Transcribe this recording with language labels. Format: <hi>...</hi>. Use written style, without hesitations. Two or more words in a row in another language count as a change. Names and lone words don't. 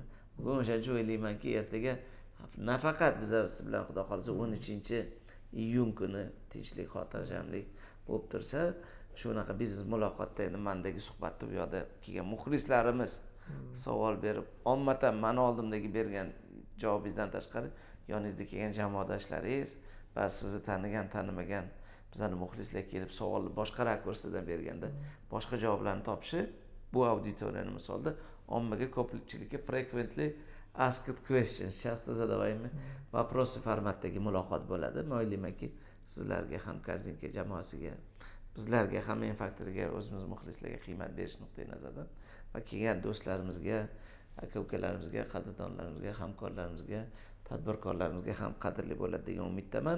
<uz>Bugun o'shancha o'ylaymanki, ertaga nafaqat biz siz bilan Xudo xolisa 13-iyun kuni tinchlik, xotirjamlik bo'lib tursa, shunaqa biznes muloqotda endi mendagi suhbatda bu yoqda kelgan muxlislarimiz savol berib, ommatan meni oldimdagi bergan javobingizdan tashqari, yoningizda kelgan jamoadoshlaringiz, va sizni tanigan tanimagan bizani muxlislar kelib savolni boshqa rakursdan berganda boshqa javoblarni topishi bu auditoriyani misolda ommaga ko'pchilikka</uz> <en>frequently asked questions</en> <ru>часто задаваемый вопросы</ru> <uz>formatdagi muloqot bo'ladi. Mo'ylaymanki sizlarga ham Korzinka jamoasiga, bizlarga ham Men Faktoriga, o'zimiz muxlislarga qiymat berish nuqtai nazaridan va kelgan do'stlarimizga, aka-ukalarimizga, qadrdonlarimizga, hamkorlarimizga, tadbirkorlarimizga ham qadrli bo'ladi degan umiddaman.</uz>